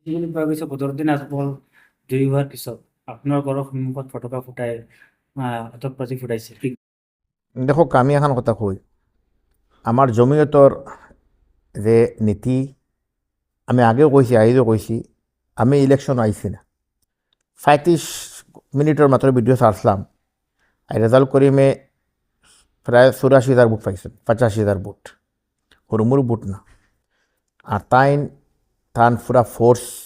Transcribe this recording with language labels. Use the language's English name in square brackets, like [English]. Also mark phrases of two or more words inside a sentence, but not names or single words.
[Assamese] এইখিনি পোৱা গৈছে বদৰুদ্দিন আজমল জয়ী হোৱাৰ পিছত আপোনাৰ ঘৰৰ সন্মুখত ফটকা ফুটাই আতচবাজি ফুটাইছে [Sylheti] দেখো আমি এখন কথা কই আমার জমিয়তর যে নীতি আমি আগেও কইছি আইজও কইছি আমি ইলেকশন আইছি না 35 মিনিটের মাত্র ভিডিও ছাড়ছিলাম আর রেজাল্ট করিমে প্রায় 84,000 ভোট পাইছেন 85,000 ভোট হুরমুর ভোট না আর তান পুরা ফোর্স